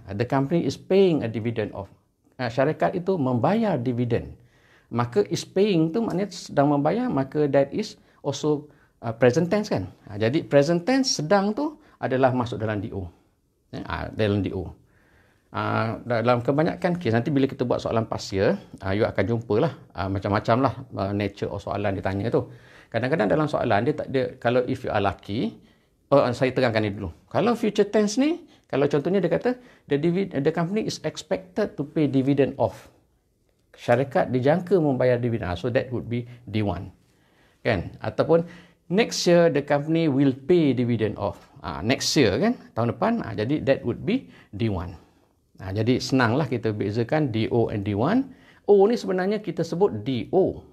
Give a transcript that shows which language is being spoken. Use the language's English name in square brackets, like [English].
[English] The company is paying a dividend of. [Malay] Syarikat itu membayar dividen. Maka is paying tu maknanya sedang membayar, maka [English] that is also present tense [Malay] kan. Jadi present tense sedang tu adalah masuk dalam DO. Dalam DO. Dalam kebanyakan kes, nanti bila kita buat soalan past year, you akan jumpalah macam-macam lah nature of soalan dia tanya tu. Kadang-kadang dalam soalan dia tak ada, kalau [English] if you are lucky, [Malay] saya terangkan ni dulu. Kalau future tense ni, kalau contohnya dia kata [English] the company is expected to pay dividend off. [Malay] Syarikat dijangka membayar dividen. [English] So that would be D1. [Malay] Kan? [English] Ataupun next year the company will pay dividend off. Next year [Malay] kan, tahun depan. Jadi [English] that would be D1. [Malay] Jadi senanglah kita bezakan DO and D1. O ni sebenarnya kita sebut DO.